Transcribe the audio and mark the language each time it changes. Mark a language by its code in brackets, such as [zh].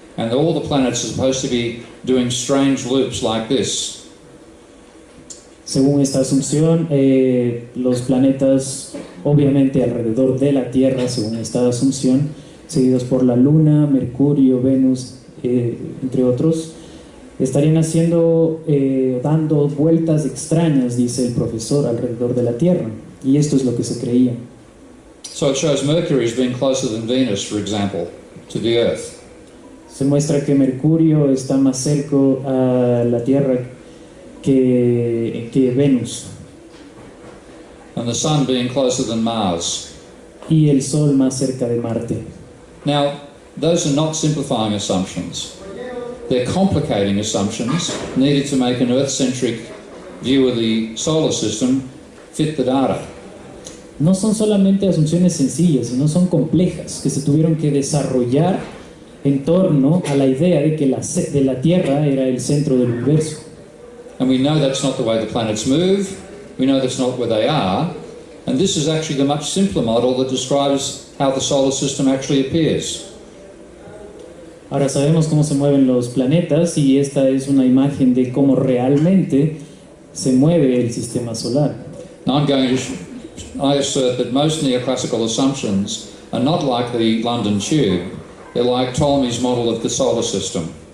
[en] And all the planets are supposed to be doing strange loops like this. [es] Según esta asunción, los planetas, obviamente alrededor de la Tierra, según esta asunción, seguidos por la Luna, Mercurio, Venus, entre otros, estarían dando vueltas extrañas, dice el profesor, alrededor de la Tierra. Y esto es lo que se creía. [en] So it shows Mercury as being closer than Venus, for example, to the Earth. [es] Se muestra que Mercurio está más cerca a la Tierra que Venus. [en] And the Sun being closer than Mars. [es] Y el Sol más cerca de Marte. [en] Now, those are not simplifying assumptions. They're complicating assumptions needed to make an Earth-centric view of the solar system fit the data. [es] No son solamente asunciones sencillas, sino son complejas, que se tuvieron que desarrollar en torno a la idea de que la Tierra era el centro del universo. [en] And we know that's not the way the planets move, we know that's not where they are, and this is actually the much simpler model that describes how the solar system actually appears. [es] Ahora sabemos cómo se mueven los planetas y esta es una imagen de cómo realmente se mueve el sistema solar. [en] Now I assert that most neoclassical assumptions are not like the London Tube. They're like Ptolemy's model of the solar system.